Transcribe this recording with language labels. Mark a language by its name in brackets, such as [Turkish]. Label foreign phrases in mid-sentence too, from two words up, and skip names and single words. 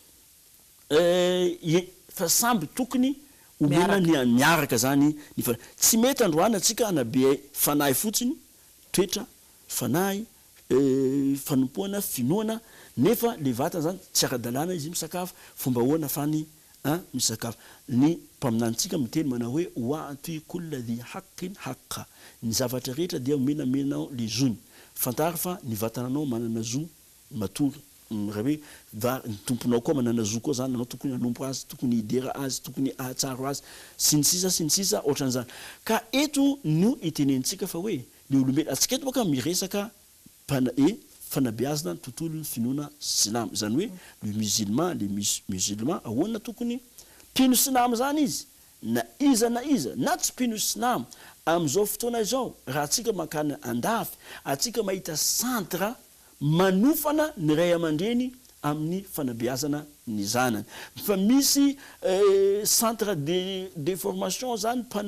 [Malagasy] fa samby tokony omena ny miaraka zany ny tsy mety androana atsika anabe fanahy fotsiny toetra fanahy fanompoana finoana nefa le vatana zany tsy ara-dalàna izy misakafo fomba hoana fany misakafo ny mpaminantsika miteny manao hoe [Arabic] وأعط كل ذي حق حقه [Malagasy] ny zavatra rehetra dia omenamenao le zony fantary fa ny vatananao manana zo matory raha hoe ny tomponao koa manana zo koa zany anao tokony hanompo azy tokony hidera azy tokony ahatsaro azy sinisisa ohatran'izany ka eto no itenentsika fa hoe le olombelona atsika eto boka miresaka fanabeazana ny tontolo ny finoana silamo zany hoe le musulman ahoana tokony pino silamo zany izy na iza na tsy pino silamo am'izao fotoana izao raha atsika makana andafy atsika mahita centre manofana ny ray aman-dreny amin'ny fanabeazana ny zanany fa misy [French] centre de formation [Malagasy] zany